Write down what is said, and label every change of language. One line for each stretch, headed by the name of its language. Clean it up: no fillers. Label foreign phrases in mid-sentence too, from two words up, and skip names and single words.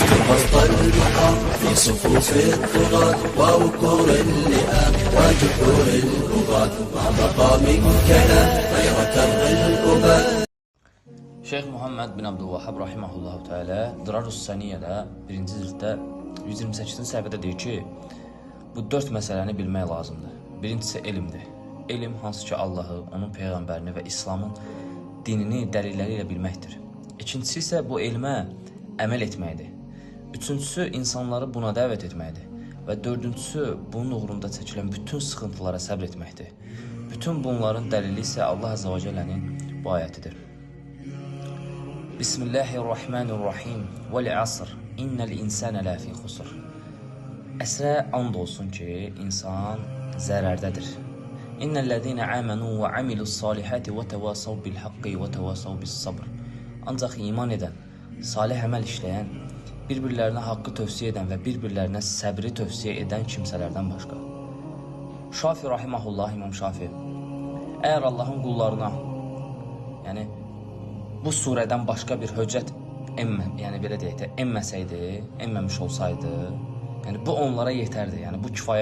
Arabic: وسط البقاع في صفوف الطغاة ووقور اللئام وجحور البغاة ما بقى من كلام غير كر الأباد.
Azerbaijani: Şeyh Muhammed bin Abdülvahhab
Arabic: رحمه الله تعالى
Azerbaijani: Durarus Saniyədə 1-ci cilddə 128-ci səhifədə deyir ki, bu 4 məsələni bilmək lazımdır. Birincisi elmdir. Elm hansı ki Allahı, onun peyğəmbərini və İslamın dinini dəlilləri ilə bilməkdir. İkincisi isə bu elmə əməl etməkdir. Üçüncüsü insanları buna dəvət etməkdir. Və dördüncüsü bunun uğrunda çəkilən bütün sıxıntılara səbr etməkdir. Bütün bunların dəlili isə Allah Azze ve Celle'nin bu ayətidir.
Arabic: بسم الله الرحمن الرحيم. والعصر إن الإنسان لفي خسر.
Azerbaijani: Əsrə and olsun ki, insan zərərdədir.
Arabic: إن الذين آمنوا وعملوا الصالحات وتواصوا بالحق وتواصوا بالصبر.
Azerbaijani: Ancaq iman edən, salih əməl işləyən, bir-birlərinə haqqı tövsiyə edən və bir-birlərinə səbri tövsiyə edən kimsələrdən başqa. Şafi rahimehullah, İmam Şafi, əgər Allahın qullarına, yəni bu surədən başqa bir höccət belə deyək də, enməmiş olsaydı, yəni bu onlara yetərdi, yəni bu kifayət.